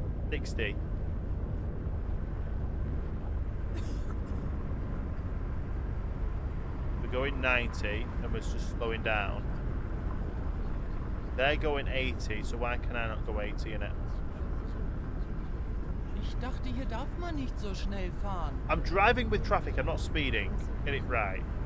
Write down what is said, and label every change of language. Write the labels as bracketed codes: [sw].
[en] 60. We're going 90, and we're just slowing down. They're going 80, so why can I not go 80 in it? [de] Ich dachte, hier darf man nicht so schnell fahren. [en] I'm driving with traffic, I'm not speeding. Get it right.